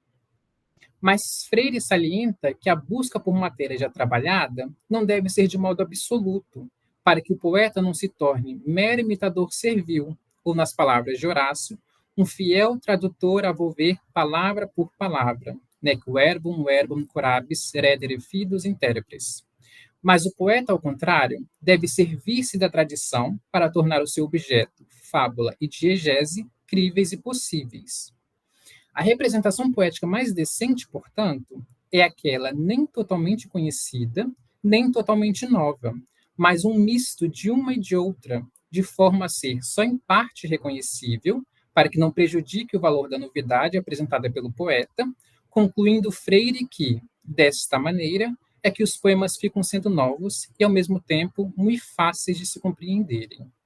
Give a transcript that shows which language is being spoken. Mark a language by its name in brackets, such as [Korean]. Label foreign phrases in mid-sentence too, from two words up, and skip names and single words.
[Portuguese] Mas Freire salienta que a busca por matéria já trabalhada não deve ser de modo absoluto, para que o poeta não se torne mero imitador servil, ou, nas palavras de Horácio, um fiel tradutor a volver palavra por palavra, [Latin] nec verbum corabis redere fidus interpres. [Portuguese] Mas o poeta, ao contrário, deve servir-se da tradição para tornar o seu objeto, fábula e diegese críveis e possíveis. A representação poética mais decente, portanto, é aquela nem totalmente conhecida, nem totalmente nova, mas um misto de uma e de outra, de forma a ser só em parte reconhecível, para que não prejudique o valor da novidade apresentada pelo poeta, concluindo Freire que, desta maneira, é que os poemas ficam sendo novos e, ao mesmo tempo, muito fáceis de se compreenderem.